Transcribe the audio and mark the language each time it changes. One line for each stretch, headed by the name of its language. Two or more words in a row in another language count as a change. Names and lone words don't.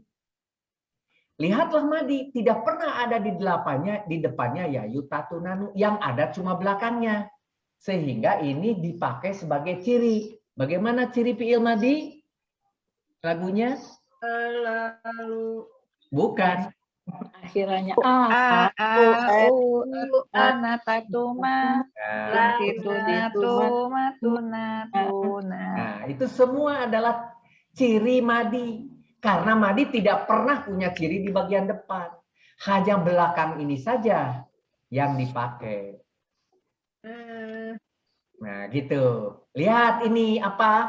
Indonesian: Lihatlah madi, tidak pernah ada di depannya yayu, tatu, nanu. Yang ada cuma belakangnya. Sehingga ini dipakai sebagai ciri. Bagaimana ciri
Arabic: فعل ماضي?
Indonesian: Lagunya? Lalu. Bukan. Akhirannya a, u, ana, tatuma, tituna, tuma, tuna, tuna. Nah, itu semua adalah ciri madi. Karena madi tidak pernah punya ciri di bagian depan. Hanya belakang ini saja yang dipakai. Nah, gitu. Lihat ini apa?